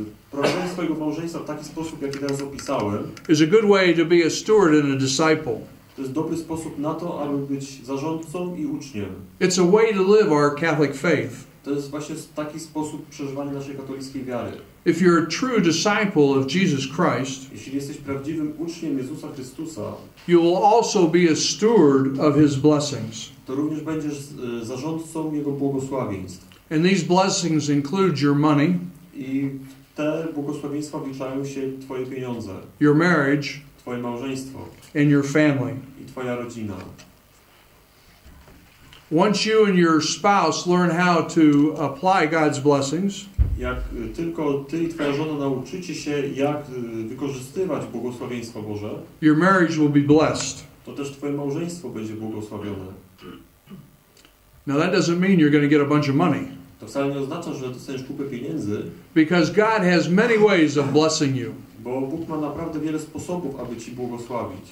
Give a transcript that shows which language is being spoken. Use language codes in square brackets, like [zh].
[pl] prowadzenie swojego małżeństwa w taki sposób, jaki teraz opisałem, [en] is a good way to be a steward and a disciple. [pl] to jest dobry sposób na to, aby być zarządcą i uczniem. [en] It's a way to live our Catholic faith. [pl] To jest właśnie taki sposób przeżywania naszej katolickiej wiary. [en] If you're a true disciple of Jesus Christ, [pl] Jeśli jesteś prawdziwym uczniem Jezusa Chrystusa, [en] you will also be a steward of His blessings. [pl] to również będziesz zarządcą Jego błogosławieństw. [en] And these blessings include your money, [pl] I w te błogosławieństwa wliczają się Twoje pieniądze, [en] your marriage, [pl] Twoje małżeństwo [en] and your family. [pl] i Twoja rodzina. [en] Once you and your spouse learn how to apply God's blessings, [pl] Jak tylko Ty i Twoja żona nauczycie się, jak wykorzystywać błogosławieństwo Boże, [en] your marriage will be blessed. [pl] to też Twoje małżeństwo będzie błogosławione. [en] Now that doesn't mean you're going to get a bunch of money, [pl] To wcale nie oznacza, że dostaniesz kupę pieniędzy, [en] because God has many ways of blessing you, [pl] bo Bóg ma naprawdę wiele sposobów, aby Ci błogosławić.